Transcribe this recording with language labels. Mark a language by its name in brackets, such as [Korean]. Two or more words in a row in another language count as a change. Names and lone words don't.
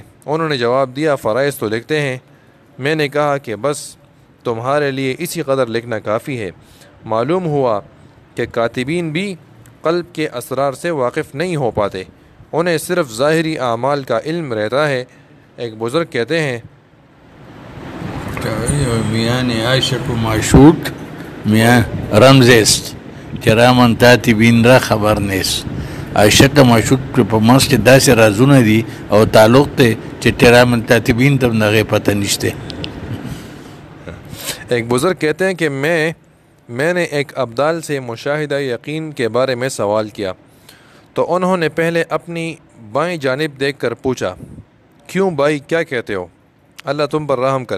[Urdu] انہوں نے جواب دیا فرائض تو لکھتے ہیں. میں نے کہا کہ بس تمہارے لیے اسی قدر لکھنا کافی ہے. معلوم ہوا کہ کاتبین بھی قلب کے اسرار سے واقف نہیں ہو پاتے، انہیں صرف ظاہری اعمال کا علم رہتا ہے. ایک بزرگ کہتے ہیں [Persian] میان عاشق و معشوق میان رمز است کرامن کاتبین را خبر نیست. [Pashto] عاشق معشوق په منځ کې داسې رازونه دي او تعلق دی چې کرامن کاتبین ته هغې پته نشته. [Urdu] ایک بزرگ کہتے ہیں کہ میں نے ایک ابدال سے مشاہدہ یقین کے بارے میں سوال کیا تو انہوں نے پہلے اپنی بائیں جانب دیکھ کر پوچھا کیوں بھائی کیا کہتے ہو، اللہ تم پر رحم کرے.